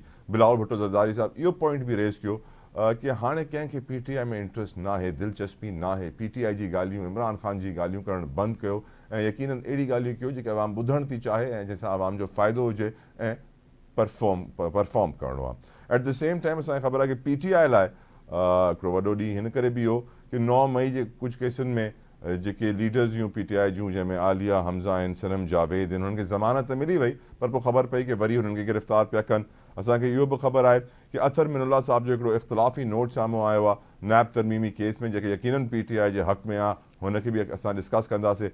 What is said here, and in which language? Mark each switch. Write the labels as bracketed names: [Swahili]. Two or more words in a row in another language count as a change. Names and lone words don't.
[Sindhi] बिलावल भुट्टो ज़रदारी साहब इहो पॉइंट बि रेज़ कयो कि हाणे कंहिंखे PTI में इंट्रस्ट न आहे, दिलचस्पी न आहे, PTI जी ॻाल्हियूं, इमरान ख़ान जी ॻाल्हियूं करणु बंदि कयो ऐं यकीनन अहिड़ी ॻाल्हियूं कयो जेके आवाम ॿुधणु थी चाहे ऐं जंहिंसां आवाम जो फ़ाइदो हुजे ऐं परफॉर्म करिणो आहे। [English] at the same time [Sindhi] असांखे ख़बर आहे कि PTI लाइ हिकिड़ो वॾो ॾींहुं हिन करे बि हो कि 9 मई जे कुझु केसनि में जेके लीडर्स हुयूं PTI जूं, जंहिंमें आलिया हमज़ा आहिनि, सनम जावेद आहिनि, हुननि खे ज़मानत मिली वई, पर पोइ ख़बर पई कि वरी हुननि खे गिरफ़्तार पिया कनि। असांखे इहो बि ख़बर आहे कि अथर मिनुल्लाह साहब जो हिकिड़ो इख़्तिलाफ़ी नोट साम्हूं आयो आहे नैब तरमीमी केस में, जेके यकीनन PTI जे हक़ में आहे, हुनखे बि असां डिस्कस कंदासीं।